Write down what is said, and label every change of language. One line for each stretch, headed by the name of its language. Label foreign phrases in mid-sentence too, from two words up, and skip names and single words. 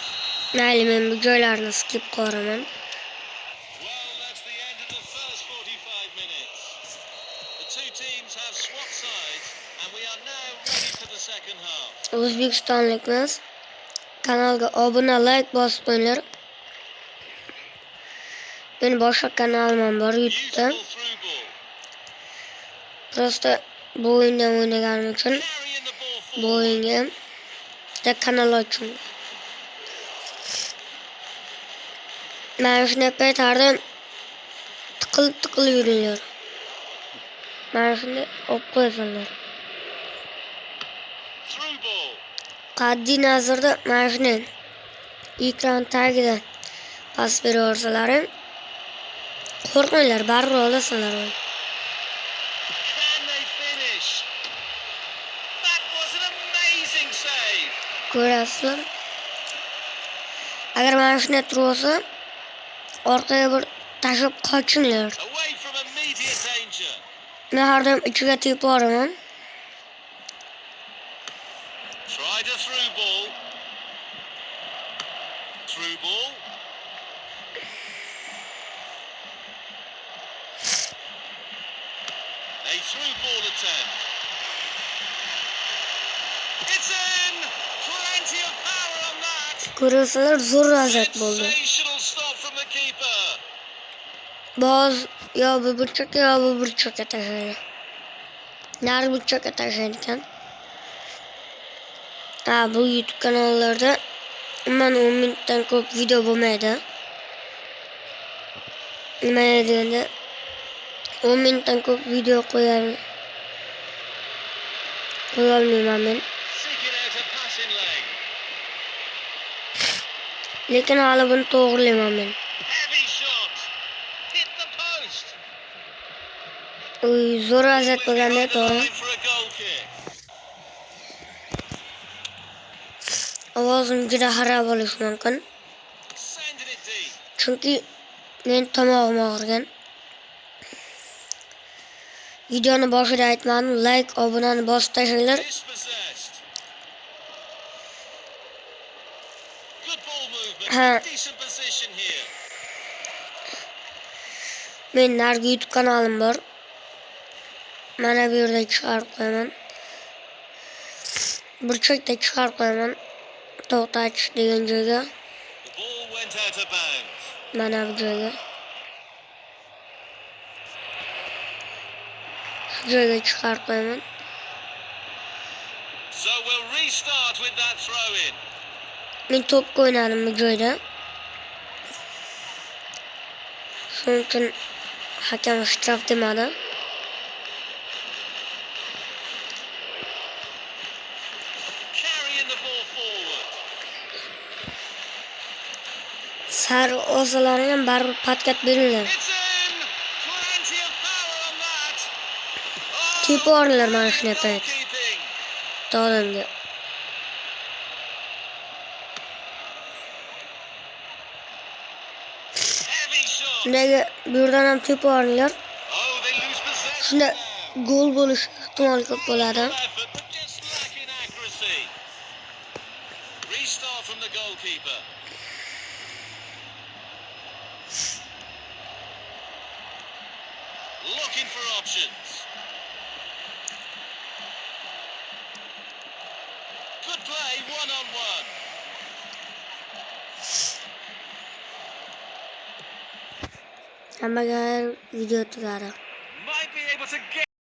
Uzbek: Mayli, men bu joylarni skip qilaman.
English: Well, that's the end of the first 45 minutes. The two teams have swapped sides and we are now ready for the second half.
Uzbek: O'zbekistonlikmiz. Kanalga obuna, like bosib qo'yinglar. Men boshqa kanalim bor YouTube'da.
English: Beautiful through ball.
Uzbek: Prosta bu o'yindan o'ynaganim uchun
English: Carrying the ball
Uzbek: bu
English: forward.
Uzbek: o'yinga bitta kanal ochdim. Mana shunday payt hardam tiqilib yuringlar. Mana shunday olib qo'yasanlar.
English: Through ball.
Uzbek: Qaddiy nazarda mana shunday ekran tagida pas beraversalar ham qo'rqmanglar, baribir olasanlar.
English: Can they finish? That was an amazing save.
Uzbek: Ko'rasizlar. Agar mana shunday tursa, orqaga bir tashlab qochinglar.
English: Away from immediate danger.
Uzbek: Men hardam ichiga tepib boraman.
English: Tried a through ball. Through ball. A through ball attempt. It's in! Plenty of power on that.
Uzbek: Ko'rasizlar, zo'r vaziyat bo'ldi.
English: Sensational stop from the keeper.
Uzbek: Boz yo bu burchakka yo bu burchakka tashlaydi. Nari burchakka tashlaydi ekan. Bu YouTube kanallarda umuman 10 minutdan ko'p video bo'lmaydi. Nima deganda 10 minutdan ko'p video qo'yolmayman men.
English: Seeking out a passing lane.
Uzbek: Lekin hali buni to'g'rilayman men.
English: Heavy shot. Hit the post.
Uzbek: Zo'r vaziyat bo'lganda
English: Behind the
Uzbek: to'g'ri.
English: line for a goal kick.
Uzbek: Ovozim juda xarob bo'lishi mumkin.
English: Sending it deep.
Uzbek: Chunki men tomog'im og'rigan. Videoni boshida aytmadim, like, obunani bosib tashlanglar.
English: Dispossessed. Good ball movement.
Uzbek: Ha.
English: Decent position here.
Uzbek: Men nargi YouTube kanalim bor. Mana bu yerda chiqarib qo'yaman. Burchakda chiqarib qo'yaman. To'xtatish degan joyga,
English: The ball went out of bounds.
Uzbek: mana bu joyga. Shu joyga chiqarib qo'yaman.
English: So we'll restart with that throw in.
Uzbek: Men to'pga o'ynadim bu joyda. Shuning uchun hakam shtraf demadi.
English: Carrying the ball forward.
Uzbek: Sar o'zalari ham baribir patkat beringlar.
English: It's in. Plenty of power on that.
Uzbek: Tepib oringlar mana shunday payt.
English: Goalkeeping.
Uzbek: Odamga.
English: Heavy shot.
Uzbek: Shundaga bu yerdan ham tepib oringlar.
English: Oh, they lose possession.
Uzbek: Shunda
English: now.
Uzbek: gol bo'lish ehtimoli ko'p bo'ladi.
English: Effort, but just lacking accuracy. Restart from the goalkeeper. Looking for options. Good play, one-on-one.
Uzbek: Hammaga video tugadi.
English: Might be able to get